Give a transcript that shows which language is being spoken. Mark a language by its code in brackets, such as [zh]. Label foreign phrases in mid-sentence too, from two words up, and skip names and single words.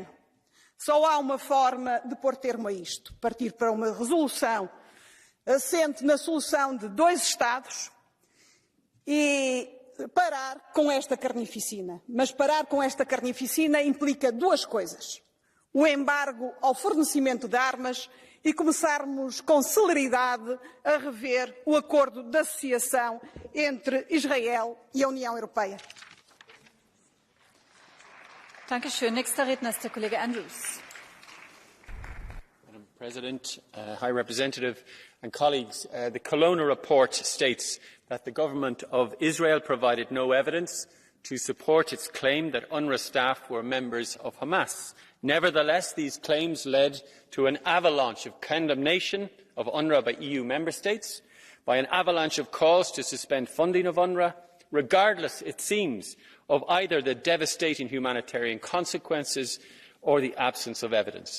[pt] Só há uma forma de pôr termo a isto, partir para uma resolução assente na solução de 2 Estados e parar com esta carnificina. Mas parar com esta carnificina implica 2 coisas. O embargo ao fornecimento de armas e começarmos com celeridade a rever o acordo de associação entre Israel e a União Europeia. [de] Dankeschön. Nächster Redner ist der Kollege Andrews. [en] Madam President, High Representative and colleagues, the Kelowna report states that the government of Israel provided no evidence to support its claim that UNRWA staff were members of Hamas. Nevertheless, these claims led to an avalanche of condemnation of UNRWA by EU member states, by an avalanche of calls to suspend funding of UNRWA, regardless, it seems, of either the devastating humanitarian consequences or the absence of evidence.